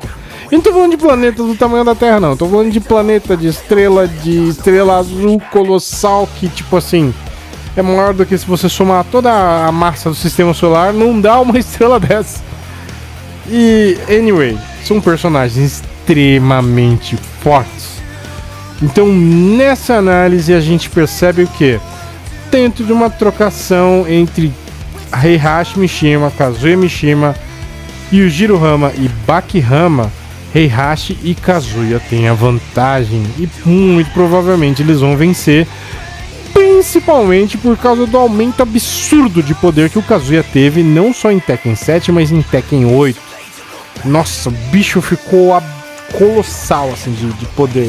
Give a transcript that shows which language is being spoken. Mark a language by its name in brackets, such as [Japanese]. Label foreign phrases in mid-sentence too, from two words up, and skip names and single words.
[Portuguese] Eu não tô falando de planetas do tamanho da Terra, não. Eu tô falando de planeta, de estrela azul colossal, que tipo assim, é maior do que se você somar toda a massa do sistema solar, não dá uma estrela dessa. E, anyway, são personagens extremamente fortes. Então, nessa análise, a gente percebe o que? Dentro de uma trocação entre Heihachi Mishima, Kazuya Mishima, Yujiro Hama e Baki Hama, Heihachi e Kazuya têm a vantagem e muito provavelmente eles vão vencer, principalmente por causa do aumento absurdo de poder que o Kazuya teve, não só em Tekken 7, mas em Tekken 8. Nossa, o bicho ficou colossal, assim, de poder.